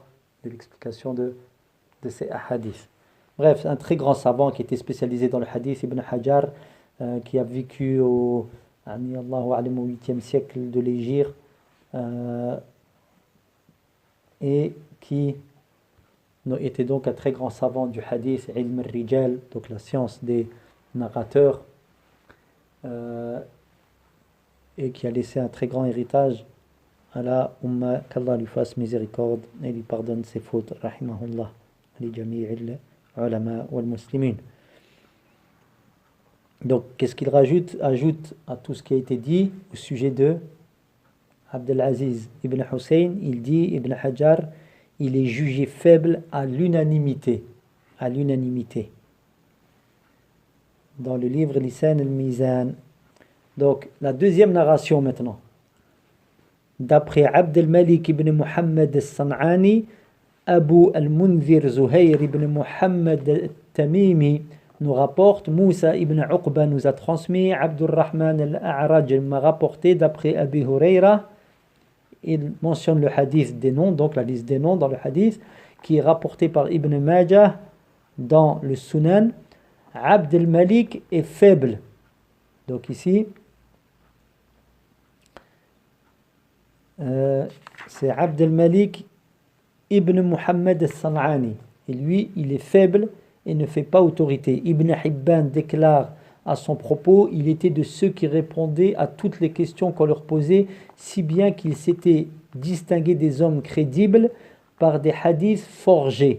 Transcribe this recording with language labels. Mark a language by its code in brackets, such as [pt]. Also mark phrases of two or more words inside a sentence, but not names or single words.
[fr] De l'explication de ces hadiths. Bref, un très grand savant qui était spécialisé dans le hadith, Ibn Hajar, qui a vécu au 8e siècle de l'Hégire, et qui était donc un très grand savant du hadith, [ar] علم الرجال, [fr] donc la science des narrateurs, et qui a laissé un très grand héritage à la Ummah, qu'Allah lui fasse miséricorde et lui pardonne ses fautes, rahimahullah, [ar] لجميع العلماء والمسلمين. [fr] Donc, qu'est-ce qu'il ajoute à tout ce qui a été dit au sujet de Abdelaziz ibn Hussein? Il dit, Ibn Hajar, il est jugé faible à l'unanimité. À l'unanimité. Dans le livre Lisan al-Mizan. Donc, la deuxième narration maintenant. D'après Abd al-Malik ibn Muhammad al-San'ani, Abu al-Munzir Zuhayr ibn Muhammad al-Tamimi nous rapporte, Moussa ibn Uqba nous a transmis, Abdurrahman al-A'raj m'a rapporté d'après Abi Huraira. Il mentionne le hadith des noms, donc la liste des noms dans le hadith, qui est rapporté par Ibn Majah dans le Sunan. Abd al-Malik est faible. Donc ici, c'est Abd al-Malik ibn Muhammad al-San'ani. Et lui, il est faible et ne fait pas autorité. Ibn Hibban déclare à son propos, il était de ceux qui répondaient à toutes les questions qu'on leur posait, si bien qu'il s'était distingué des hommes crédibles par des hadiths forgés.